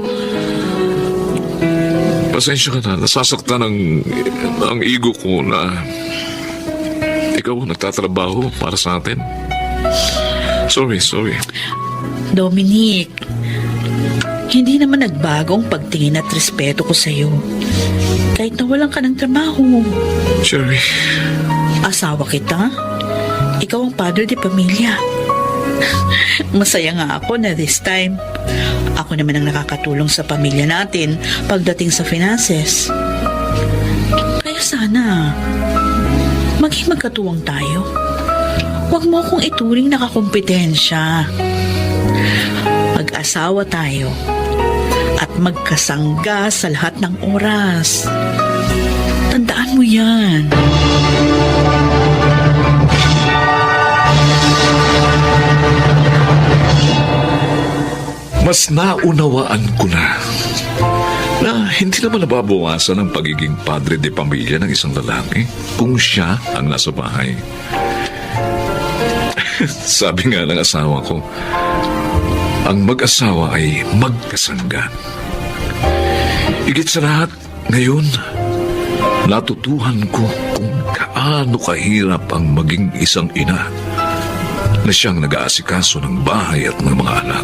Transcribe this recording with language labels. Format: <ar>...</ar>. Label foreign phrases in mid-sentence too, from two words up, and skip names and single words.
<tl>Pasensya ka na, nasasaktan ang ego ko na ikaw nagtatrabaho para sa atin. Sorry. Dominic, hindi naman nagbagong pagtingin at respeto ko sa'yo. Kahit nawalan ka ng trabaho. Cherry, Asawa kita. Ikaw ang padre de pamilya. Masaya nga ako na</tl> <en>this time,</en> <tl>ako naman ang nakakatulong sa pamilya natin pagdating sa finances. Kaya sana, maging magkatuwang tayo. Huwag mo akong ituring nakakompetensya. Mag-asawa tayo at magkasangga sa lahat ng oras. Tandaan mo yan. mas naunawaan ko na hindi naman nababawasan ang pagiging padre de pamilya ng isang lalaki kung siya ang nasa bahay. Sabi nga ng asawa ko, ang mag-asawa ay magkasangga. Higit sa lahat, ngayon, natutuhan ko kung gaano kahirap ang maging isang ina na siyang nag-aasikaso ng bahay at ng mga anak.</tl>